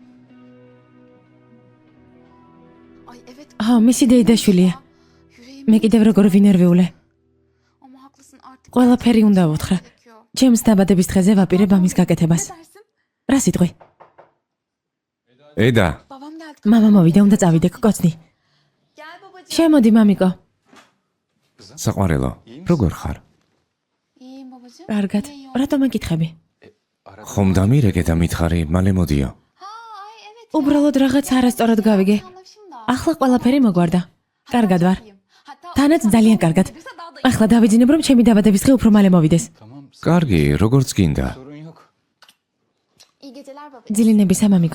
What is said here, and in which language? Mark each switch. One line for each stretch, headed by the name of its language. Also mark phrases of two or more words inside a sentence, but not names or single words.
Turkish: Ay evet.
Georgian: ხო, მისი დეიდაშვილია. Yüreğim. მე კიდევ როგორ ვინერვიულე.
Turkish: Ama haklısın artık.
Georgian: ყველაფერი უნდა უთხრა. Gerekiyor. ჩემს დაბადების დღეზე ვაპირებ ამის გაკეთებას.
Turkish: Ne dersin?
Georgian: რა სიტყვი? eda.
Turkish: Babam geldi.
Georgian: მამა მოვიდა, უნდა წავიდე, გკოცნი.
Turkish: Gel babacığım.
Georgian: შემოდი, მამიკო. საყვარელო, როგორ ხარ?
Turkish: İyiyim babacığım.
Georgian: კარგად.
Turkish: Niye yok?
Georgian: რატომ აკითხები? ხომ დამირეკე და მითხარი, მალე მოდიო.
Turkish: Ha ay evet.
Georgian: უბრალოდ რაღაც არასწორად გავიგე.
Turkish: Anlaşım da.
Georgian: ახლა ყველაფერი მოგვარდა. კარგად ვარ. თანაც ძალიან კარგად. ახლა დავიძინებ რომ ჩემი დაბადების დღე უფრო მალე მოვიდეს. Tamam. კარგი, როგორც გინდა.
Turkish: Sorun yok. İyi geceler babacığım.
Georgian: ძილინებისა მამიკო.